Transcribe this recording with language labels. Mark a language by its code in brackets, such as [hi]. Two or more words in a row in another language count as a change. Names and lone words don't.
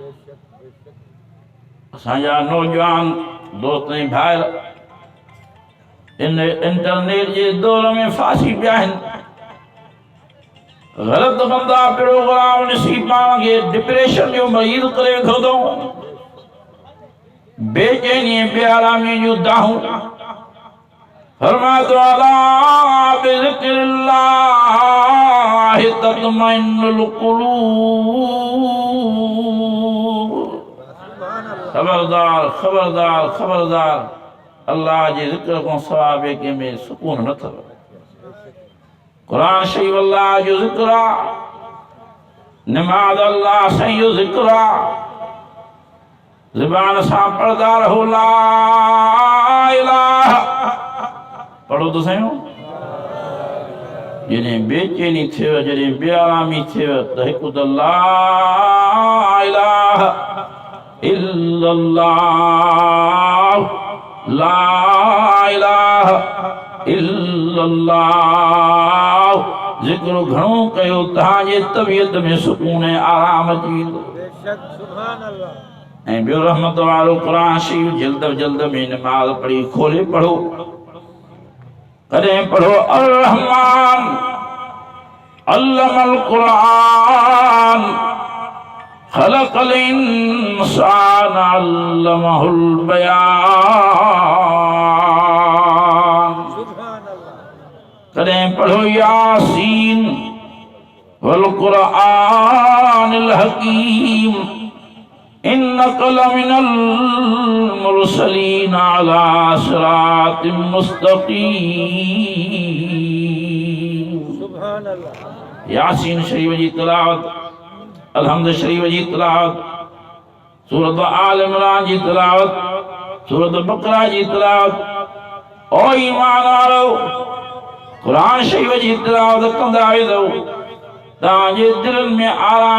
[sd] असांजा नौजवान दोस्त ऐं भाइर इन इंटरनेट जे दौर में फासी पिया आहिनि। ग़लत कंदा प्रोग्राम ॾिसी पाण खे डिप्रेशन जो मरीज़ करे वेठो अथऊं। बेचैनी बेआरामी जूं दाहूं। फरमाए तो [ar] ألا بذكر الله تطمئن القلوب. [sd] खबरदार खबरदार खबरदार, अल्लाह जे ज़िक्र खां सवाइ ॿिए कंहिं में सुकून न अथव। क़ुरान शरीफ़ अल्लाह जो ज़िक्र आहे, नमाज़ अल्लाह साईं जो ज़िक्र आहे। ज़ुबान सां पढ़दा रहो [ar] لا إله, [sd] पढ़ो तो सही। जॾहिं बेचैनी थियव जॾहिं बेआरामी थियव त हिकु त [ar] لا إله إلا الله لا إله إلا الله [sd] ज़िक्र घणो कयो तव्हांजे तबियत में सुकून ऐं आराम अची वेंदो ऐं ॿियो रहमत वारो क़ुरान शरीफ़ जल्द में नमाज़ पढ़ी खोले पढ़ो कॾहिं पढ़ो [ar] الرحمن علم القرآن خلق الإنسان علمه [sd] बयान कॾहिं पढ़ो [ar] يس والقرآن الحكيم إنك لمن المرسلين على صراط مستقيم سبحان الله [sd] यासीन शरीफ जी तिलावत अलहम्द शरीफ जी तिलावत सूरत आल इमरान जी तिलावत सूरत बकरा जी तिलावत ओ ईमान वारो कुरान शरीफ जी तिलावत कंदा वेंदो तव्हांजे दिलनि में आराम